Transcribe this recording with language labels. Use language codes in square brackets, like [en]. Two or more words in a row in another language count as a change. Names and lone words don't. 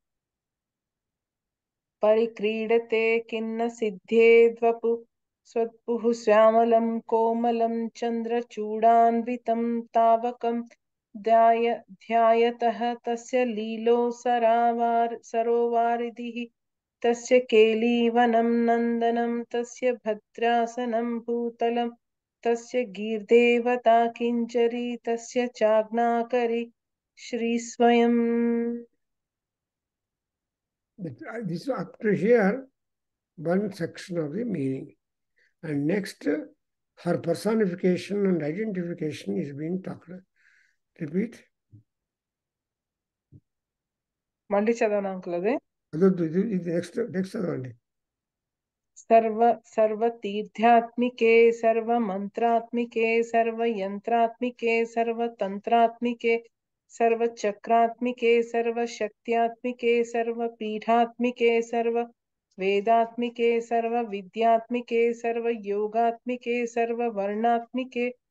[sa] परिक्रीडते किन्न सिद्धेद्वपु स्वत्पुः श्यामलं कोमलं चन्द्रचूडान्वितं तावकं ध्यायतः तस्य लीलो सरोवारिधिः तस्य केलीवनं नन्दनं तस्य भद्रासनं भूतलं तस्य गीर्देवता किञ्जरी तस्य चाग्नाकरी श्रीस्वयम्. [en] This up to here, one section of the meaning. And next, her personification and identification is being talked. Repeat. [te] మళ్ళీ చదవను అంకుల్ అది. ఇది నెక్స్ట్ చదవండి. [sa] सर्वतीर्थात्मिके सर्वमन्त्रात्मिके सर्वयन्त्रात्मिके सर्वतन्त्रात्मिके सर्वचक्रात्मिके सर्वशक्त्यात्मिके सर्वपीठात्मिके सर्ववेदात्मिके सर्वविद्यात्मिके सर्वयोगात्मिके सर्ववर्णात्मिके